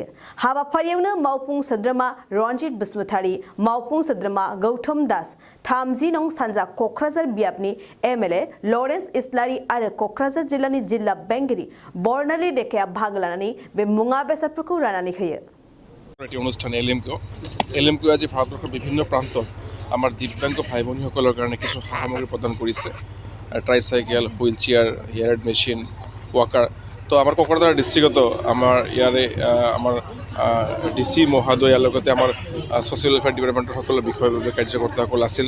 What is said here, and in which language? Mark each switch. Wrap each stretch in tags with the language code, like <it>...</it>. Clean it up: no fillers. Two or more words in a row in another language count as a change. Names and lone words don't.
<brx>हाबाफारियावनो मावफुं सोद्रोमा रनजित बसुमतारी, मावफुं सोद्रोमा गौतम दास, 30 नं सानजा क'क्राझार बियाबनि एमएलए लरेन्स इस्लारि आरो क'क्राझार जिल्लानि जिल्ला बेंगिरि बर्नाली डेकाया बाहागो लानानै बे मुवा बेसादफोरखौ राननानै होयो।</brx> <as>অনুষ্ঠান এলএমকিউ আজি ভাৰতবৰ্ষৰ বিভিন্ন প্ৰান্তত আমাৰ দিব্যাংগ ভাই ভনীসকলৰ কাৰণে কিছু সামগ্ৰী প্ৰদান কৰিছে। ট্ৰাইচাইকেল, হুইল চেয়াৰ, হেয়াৰ মেচিন, ৱাকাৰ। তো আমাৰ ক'ক্ৰাঝাৰ ডিষ্ট্ৰিক্টতো আমাৰ ইয়াৰে আমাৰ ডিচি মহোদয়াৰ লগতে আমাৰ ছ'চিয়েল ৱেলফেয়াৰ ডিপাৰ্টমেণ্টৰ সকলো বিষয়ববীয়া কাৰ্যকৰ্তাসকল আছিলে।</as>